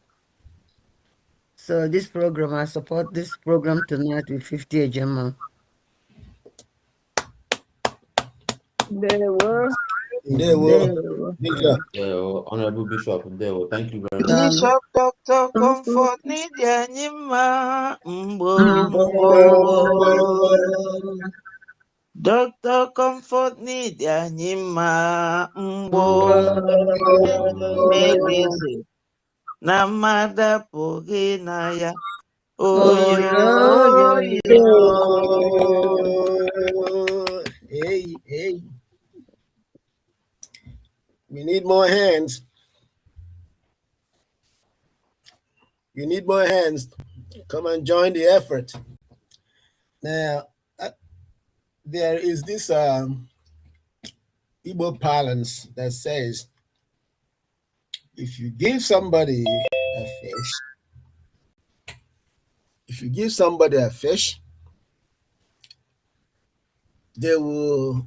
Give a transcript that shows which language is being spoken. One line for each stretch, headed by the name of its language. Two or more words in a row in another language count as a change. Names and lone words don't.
English: So this program, I support this program tonight with 50 ejema. There were. Honorable Bishop, thank you very much. Bishop Dr. Comfort Nidianyima Mbo. Dr. Comfort Nidianyima Mbo. Megeze na mada pogina ya. Hey. We need more hands. You need more hands. Come and join the effort. Now, there is this Igbo parlance that says, if you give somebody a fish, they will